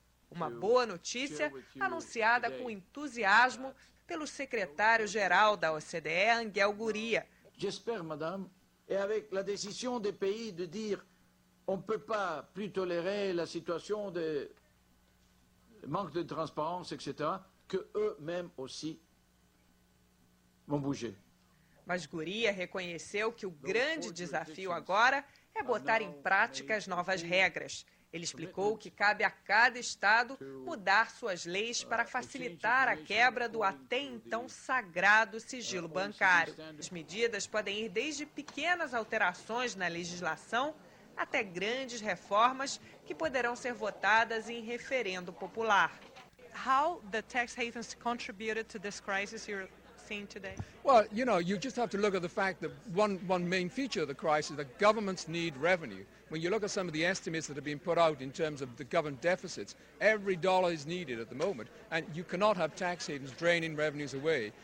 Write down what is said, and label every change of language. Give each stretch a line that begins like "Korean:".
Portuguese: Uma boa notícia anunciada com entusiasmo pelo secretário-geral da OCDE, Angel Gurría.
French: J'espère, madame, et avec la décision des pays de dire on ne peut pas plus tolérer la situation de manque de transparence, etc., que eux-mêmes aussi
Portuguese: vão
French: bouger.
Portuguese: Mas Gurría reconheceu que o grande desafio agora é botar em prática as novas regras. Ele explicou que cabe a cada estado mudar suas leis para facilitar a quebra do até então sagrado sigilo bancário. As medidas podem ir desde pequenas alterações na legislação até grandes reformas que poderão ser votadas em referendo popular.
English: How the tax havens contributed to this crisis you're seeing today? Well, you just have to look at the fact that one main feature of the crisis is that governments need revenue. When you look at some of the estimates that have been put out in terms of the government deficits, every dollar is needed at the moment, and you cannot have tax havens draining revenues away.